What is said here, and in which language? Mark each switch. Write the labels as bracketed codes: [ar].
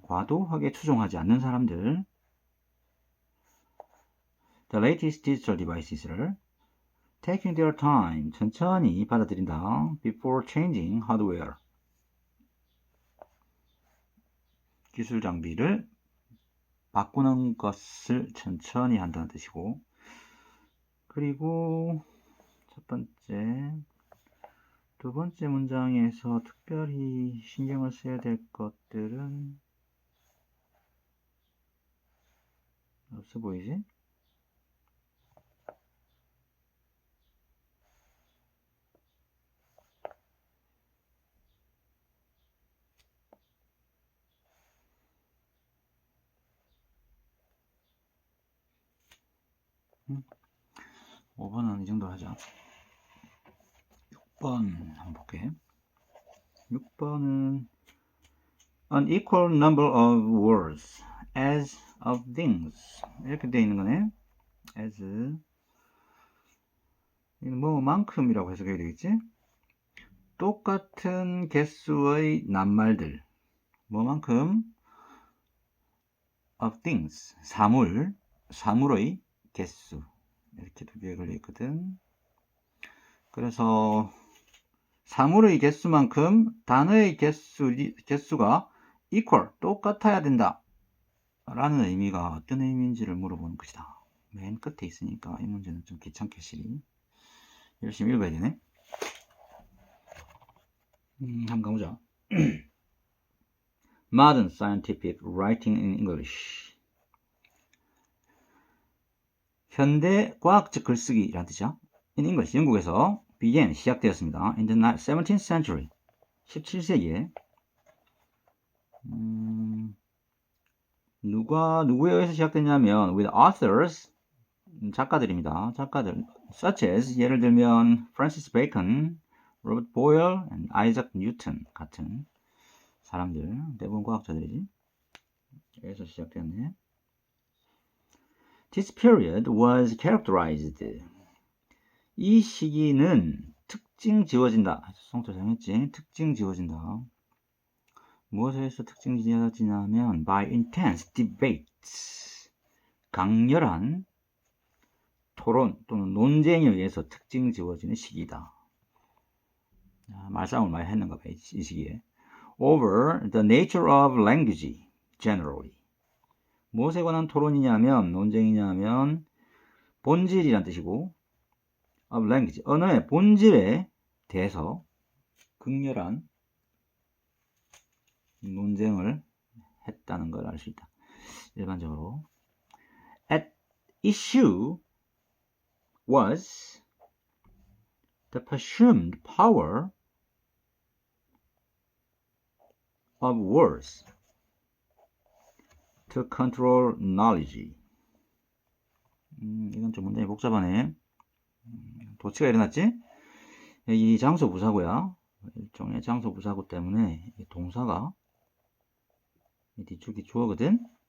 [ko] 과도하게 추종하지 않는 사람들. [en] The latest digital devices를 taking their time, [ko] 천천히 받아들인다. [en] Before changing hardware. [ko] 기술 장비를 바꾸는 것을 천천히 한다는 뜻이고 그리고 첫 번째 두 번째 문장에서 특별히 신경을 써야 될 것들은 없어 보이지? 응? 5번은 이 정도 하자. 6번 한번 볼게. 6번은 [en] an equal number of words as of things [ko] 이렇게 되어 있는 거네. as 이건 뭐만큼이라고 해석해야 되겠지? 똑같은 개수의 낱말들 뭐만큼 [en] of things [ko] 사물의 개수 이렇게 두 개가 걸려 있거든. 그래서 사물의 개수만큼 단어의 개수가 equal 똑같아야 된다 라는 의미가 어떤 의미인지를 물어보는 것이다. 맨 끝에 있으니까 이 문제는 좀 귀찮게 시리 열심히 읽어야 되네. 한번 가보자. [en] Modern scientific writing in English. [ko] 현대 과학적 글쓰기라는 뜻이야. [en] In English, [ko] 영국에서 [en] began, [ko] 시작되었습니다. [en] In the 17th century, [ko] 17세기에 누구에 의해서 시작됐냐면 [en] with authors, [ko] 작가들입니다. 작가들, [en] such as, [ko] 예를 들면 Francis Bacon, Robert Boyle, and Isaac Newton 같은 사람들, 대부분 과학자들이지. 여기서 시작되었네. [en] This period was characterized. [ko] 이 시기는 특징 지어진다. 성토 정했지. 특징 지어진다. 무엇에서 특징 지어지냐면 [en] by intense debates. [ko] 강렬한 토론 또는 논쟁에 의해서 특징 지어지는 시기다. 말싸움을 많이 했는가 봐, 이 시기에. [en] Over the nature of language generally. [ko] 무엇에 관한 토론이냐면, 논쟁이냐면, 본질이란 뜻이고, [en] of language, [ko] 언어의 본질에 대해서 극렬한 논쟁을 했다는 걸 알 수 있다. 일반적으로. [en] At issue was the presumed power of words to control knowledge. [ko] 이건 좀 문제가 복잡하네. 도치가 일어났지? 이 장소 부사구야. 일종의 장소 부사구 때문에 이 동사가 이 뒤쪽이 주어거든.